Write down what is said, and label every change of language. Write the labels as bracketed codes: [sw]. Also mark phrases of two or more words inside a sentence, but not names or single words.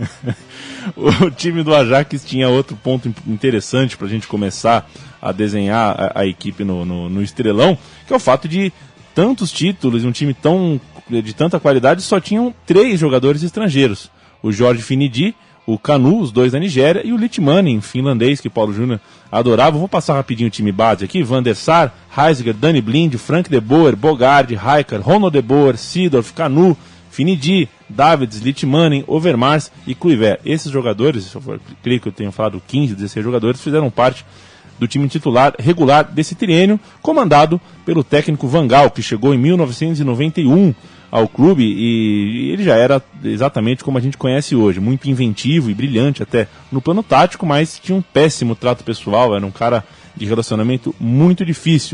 [pt] O time do Ajax tinha outro ponto interessante pra gente começar a desenhar a equipe no Estrelão, que é o fato de tantos títulos, um time de tanta qualidade, só tinham 3 jogadores estrangeiros. O Jorge Finidi, o Kanu, os dois da Nigéria, e o Litmanen, finlandês, que Paulo Júnior adorava. Vou passar rapidinho o time base aqui: Van der Sar, Heisiger, Danny Blind, Frank De Boer, Bogarde, Rijkaard, Ronald De Boer, Seedorf, Kanu, Finidi, Davids, Litmanen, Overmars e Kluivert. Esses jogadores, eu creio que eu tenho falado 15, 16 jogadores, fizeram parte do time titular regular desse triênio, comandado pelo técnico Van Gaal, que chegou em 1991 ao clube, e ele já era exatamente como a gente conhece hoje, muito inventivo e brilhante até no plano tático, mas tinha um péssimo trato pessoal, era um cara de relacionamento muito difícil.